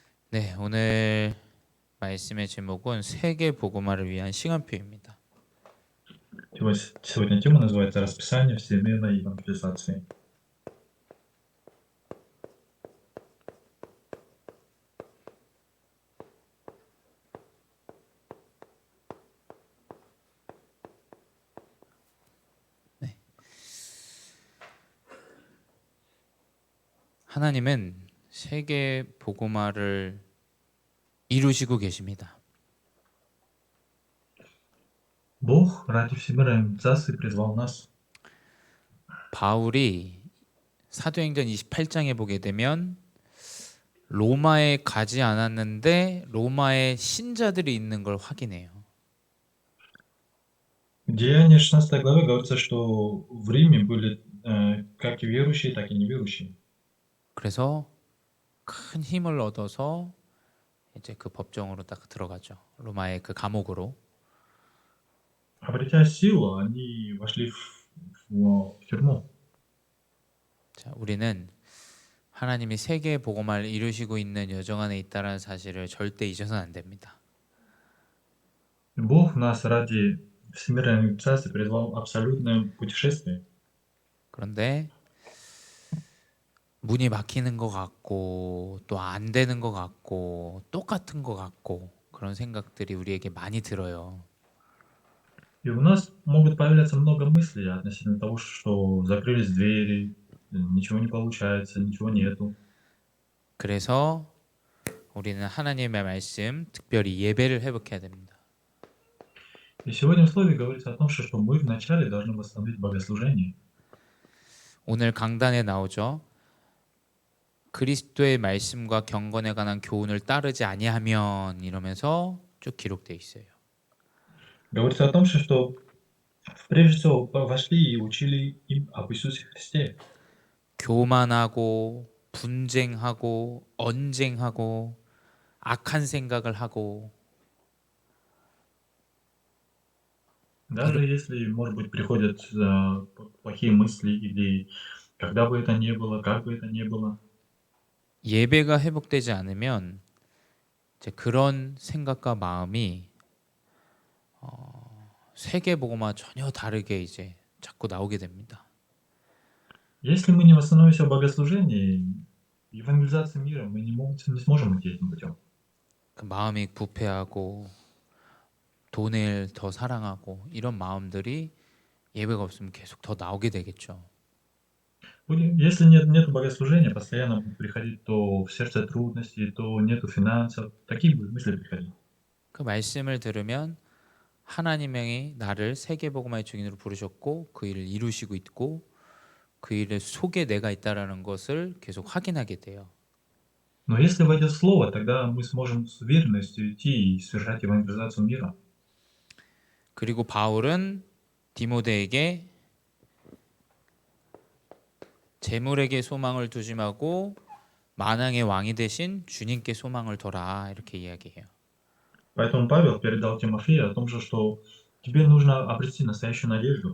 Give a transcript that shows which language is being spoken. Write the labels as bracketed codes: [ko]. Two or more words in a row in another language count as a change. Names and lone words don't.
[ko] 네, 오늘 말씀의 제목은 세계 복음화를 위한 시간표입니다. [ru] Сегодня тема называется «Расписание всемирной евангелизации». [ko] 네. 하나님은 세계 복음화를 이루시고 계십니다. [ru] Бог ради всемирной евангелизации призвал нас. [ko] 바울이 사도행전 28장에 보게 되면 로마에 가지 않았는데 로마에 신자들이 있는 걸 확인해요. [ru] В Деянии 16 главе говорится, что в Риме были как и верующие, так и неверующие. [ko] 그래서 큰 힘을 얻어서 이제 그 법정으로 딱 들어가죠. 로마의 그 감옥으로. [ru] Обретя силу, они вошли в тюрьму. [ko] 자, 우리는 하나님이 세계 복음화를 이루시고 있는 여정 안에 있다는 사실을 절대 잊어서는 안 됩니다. [ru] Бог нас ради всемирной евангелизации призвал абсолютное путешествие. [ko] 그런데 문이 막히는 것 같고 또 안 되는 것 같고 똑같은 것 같고 그런 생각들이 우리에게 많이 들어요. [ru] И у нас могут появляться много мыслей относительно того, что закрылись двери, ничего не получается, ничего нету. [ko] 그래서 우리는 하나님의 말씀, 특별히 예배를 회복해야 됩니다. [ru] И сегодня в слове говорится о том, что мы вначале должны восстановить богослужение. [ko] 오늘 강단에 나오죠. 그리스도의 말씀과 경건에 관한 교훈을 따르지 아니하면 이러면서 쭉 기록되어 있어요. [ru] Говорится о том, что прежде всего вошли и учили им об Иисусе Христе. [ko] 교만하고 분쟁하고 언쟁하고 악한 생각을 하고 [ru] Даже если, может быть, приходят плохие мысли или когда бы это ни было, как бы это ни было. [ko] 예배가 회복되지 않으면 이제 그런 생각과 마음이 세계 복음화 전혀 다르게 이제 자꾸 나오게 됩니다. [ru] Если мы не восстановимся в богослужении, евангелизации мира мы не сможем идти этим путем. [ko] 그 마음이 부패하고 돈을 더 사랑하고 이런 마음들이 예배가 없으면 계속 더 나오게 되겠죠. [ru] Если нет богослужения, постоянно будут приходить то в сердце трудности, то нету финансов. Такие будут мысли приходить. [ko] 그 말씀을 들으면 하나님이 나를 세계복음화의 증인으로 부르셨고 그 일을 이루시고 있고 그 일 속에 내가 있다라는 것을 계속 확인하게 돼요. [ru] Но если войдет слово, тогда мы сможем с уверенностью идти и совершать евангелизацию мира. [ko] 그리고 바울은 디모데에게 재물에게 소망을 두지 말고 만왕의 왕이 되신 주님께 소망을 둬라 이렇게 이야기해요. [ru] Поэтому Павел передал Тимофею о том же, что тебе нужно обрести настоящую надежду.